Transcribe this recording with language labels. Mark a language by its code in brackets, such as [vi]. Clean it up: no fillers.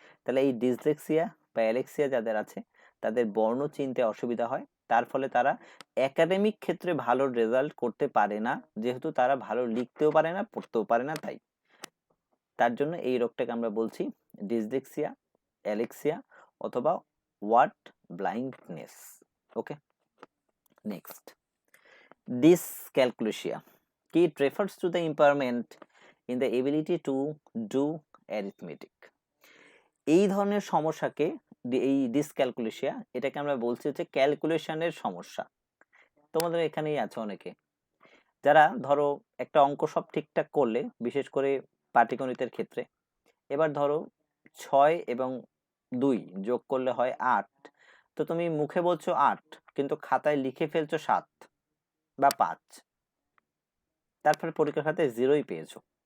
[bn] তাহলে এই ডিসলেক্সিয়া বা অ্যালেক্সিয়া যাদের আছে, তাদের বর্ণ চিনতে অসুবিধা হয়, তার ফলে তারা একাডেমিক ক্ষেত্রে ভালো রেজাল্ট করতে পারে না, যেহেতু তারা ভালো লিখতেও পারে না, পড়তেও পারে না। তার জন্য এই রোগটাকে আমরা বলছি ডিসলেক্সিয়া, অ্যালেক্সিয়া, অথবা word blindness. [en] Okay, next dyscalculia. It refers to the impairment in the ability to do arithmetic. [bn] এই ধরনের সমস্যাকে এই ডিসক্যালকুলেশিয়া, এটাকে আমরা বলছি হচ্ছে ক্যালকুলেশনের সমস্যা। তোমাদের এখানেই আছে অনেকে যারা ধরো একটা অঙ্ক সব ঠিকঠাক করলে, বিশেষ করে পাটিগণিতের ক্ষেত্রে, এবার ধরো 6 এবং 2 যোগ করলে হয় 8, তো তুমি মুখে বলছো 8 কিন্তু খাতায় লিখে ফেলছো 7 বা 5, তারপরে পরীক্ষার খাতায় 0ই পেয়েছো।